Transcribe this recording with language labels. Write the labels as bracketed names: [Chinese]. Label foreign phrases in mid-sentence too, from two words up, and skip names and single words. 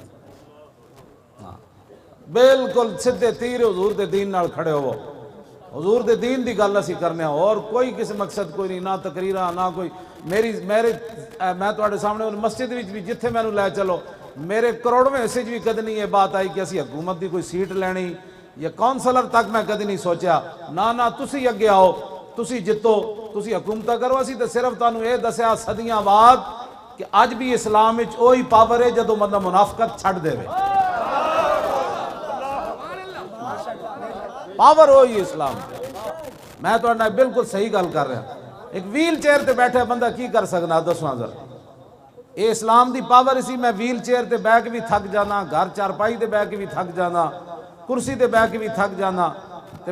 [Punjabi] بالکل سدھے تیر حضور دے دین نال کھڑے ہو، حضور دے دین دی گل اسی کرنے ہوں، اور کوئی کسی مقصد کوئی نہیں، نہ تقریرہ نہ کوئی میں تواڈے سامنے مسجد وچ بھی جتھے میں لے چلو، میرے کروڑویں حصے بھی کدی نہیں یہ بات آئی کہ اسی حکومت دی کوئی سیٹ لینی یا کونسلر تک میں کدی نہیں سوچیا، نہ تسی اگے آؤ، تسی جتو، تسی حکومت کرو، اسی تے صرف تانوں یہ دسیا صدیاں بعد کہ اج بھی اسلام وچ وہی پاور ہے جدوں بندہ منافقت چھڈ دے، پاور ہوئی اسلام، میں تو بالکل صحیح گل کر رہا، ایک [English] wheel chair [Punjabi] تے بیٹھے بندہ کی کر سکنا دسواں ذرا، یہ اسلام دی پاور اسی، میں [English] wheel chair [Punjabi] تے بیٹھ کے بھی تھک جانا، گھر چارپائی تے بیٹھ کے بھی تھک جانا، کرسی تے بیٹھ کے بھی تھک جانا، تے